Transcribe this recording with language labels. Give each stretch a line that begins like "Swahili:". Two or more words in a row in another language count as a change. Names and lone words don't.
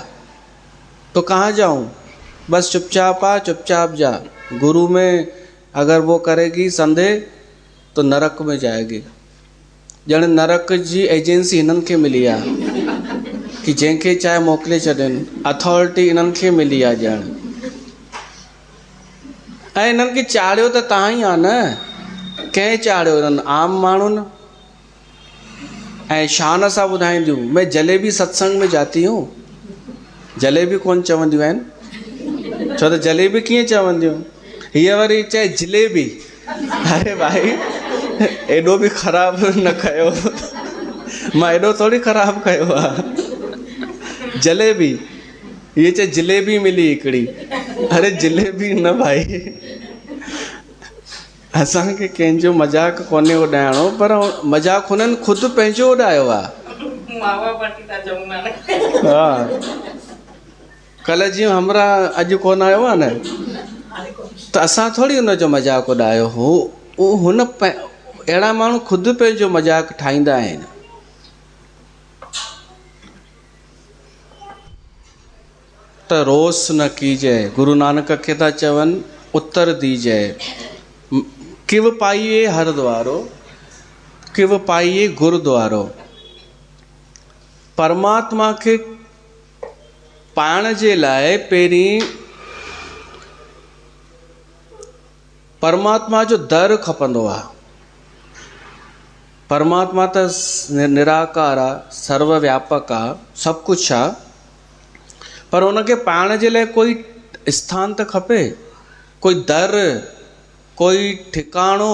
Hindi: तो कहाँ जाऊँ? बस चुपचाप आ, चुपचाप जा। गुरु में अगर वो करेगी संदेह तो नरक में जाएगी।
Sindhi: ॼण नरक जी एजेंसी हिननि खे मिली आहे कि जंहिंखे चाहे मोकिले छॾनि, अथॉरिटी इन्हनि खे मिली आहे ॼण। ऐं हिननि खे चाढ़ियो त तव्हां ई आहे न, कंहिं चाढ़ियो? हिननि आम माण्हुनि। ऐं शान सां ॿुधाईंदियूं,
Hindi: मैं जलेबी सत्संग में जाती हूँ।
Sindhi: जलेबी कोन चवंदियूं आहिनि, छो त जलेबी कीअं चवंदियूं? हीअ वरी चए जिलेबी। अरे भाई, एॾो बि ख़राबु न कयो, मां एॾो थोरी ख़राबु कयो आहे। जलेबी, हीअ चए जिलेबी मिली हिकिड़ी। अरे जिलेबी न भाई, असांखे कंहिंजो मज़ाक कोन्हे उॾाइणो, पर मज़ाक हुननि ख़ुदि पंहिंजो उॾायो आहे। हा, कल्ह जीअं हमरा अॼु कोन आयो आहे न, त असां थोरी हुनजो मज़ाक उॾायो हो। हुन अहिड़ा माण्हू ख़ुदि पंहिंजो मज़ाक ठाहींदा आहिनि। त
Punjabi: रोस न कीजे,
Sindhi: गुरु नानक खे था चवनि,
Punjabi: उत्तर दीजे। किव पाइए हर द्वारो, किव पाइए गुरुद्वारो।
Sindhi: परमात्मा खे पाइण जे लाइ पहिरीं परमात्मा जो दर खपंदो आहे। परमात्मा त निराकार आहे, सर्वव्यापक आहे, सभु कुझु आहे, पर उनखे पाइण जे लाइ कोई स्थान त खपे, कोई दर, कोई ठिकाणो।